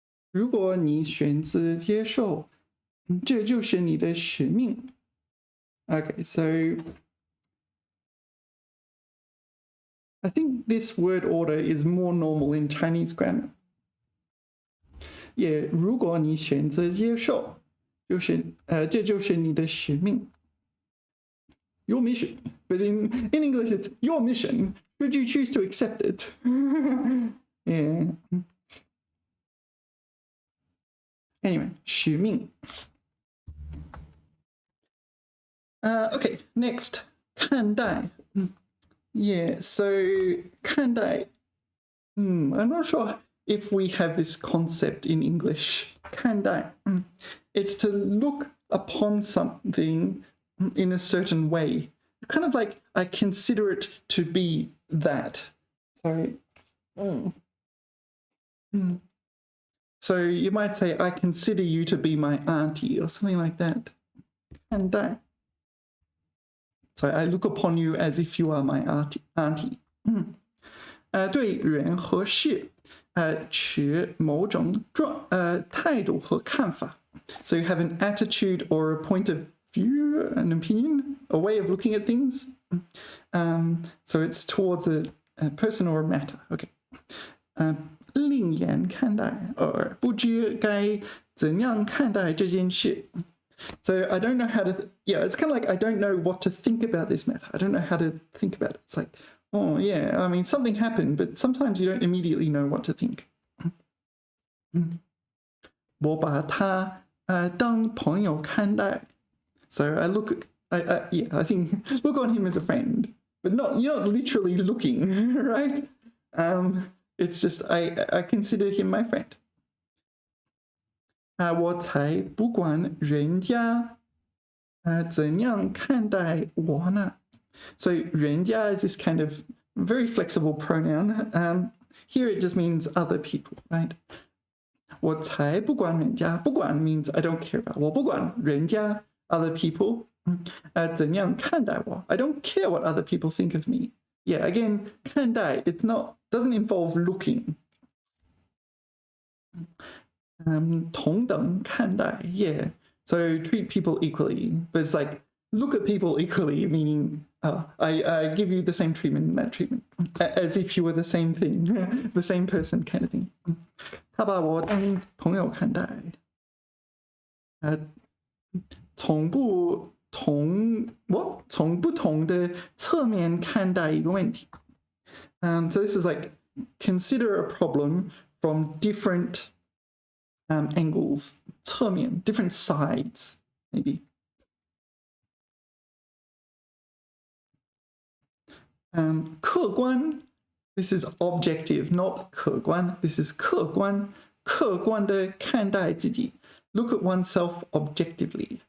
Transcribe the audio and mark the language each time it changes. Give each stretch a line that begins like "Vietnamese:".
Chinese: 如果你选择接受，这就是你的使命。
English: Okay, so I think this word order is more normal in Chinese grammar.
Chinese: Yeah, 如果你选择接受，这就是你的使命。
English: Your mission, but in English it's your mission. Should you choose to accept it? Yeah. Anyway, 使命. Okay, next, 看待. Yeah, so 看待. I'm not sure if we have this concept in English.
Chinese: 看待.
English: It's to look upon something in a certain way. Kind of like I consider it to be that. Sorry. So you might say, I consider you to be my auntie or something like that. And that. So I look upon you as if you are my auntie.
Chinese: 对人和事持某种态度和看法.
English: So you have an attitude or a point of view, an opinion, a way of looking at things. So it's towards a person or a matter. Okay.
Chinese: 另眼看待 or 不知该怎样看待这件事.
English: So I don't know how to, yeah, it's kind of like I don't know what to think about this matter. I don't know how to think about it. It's like, oh yeah, I mean, something happened, but sometimes you don't immediately know what to think.
Chinese: 我把他当朋友看待.
English: So I look, yeah, I think look on him as a friend, but you're not literally looking, right? It's just I consider him my friend.
Chinese: 我才不管人家怎样看待我呢。
English: So 人家 is this kind of very flexible pronoun. Here it just means other people, right?
Chinese: 我才不管人家，不管
English: means I don't care about.
Chinese: 我不管人家
English: other people
Chinese: 怎样看待我.
English: I don't care what other people think of me. Yeah, again, 看待 doesn't involve looking. 同等看待 yeah. So treat people equally, but it's like look at people equally, meaning I give you the same treatment and that treatment, as if you were the same thing, the same person kind of thing.
Chinese: 他把我当朋友看待，从不同的侧面看待一个问题。
English: So this is like consider a problem from different angles, 侧面 different sides, maybe. 客观 this is objective, not 客观 this is
Chinese: 客观的看待自己
English: look at oneself objectively.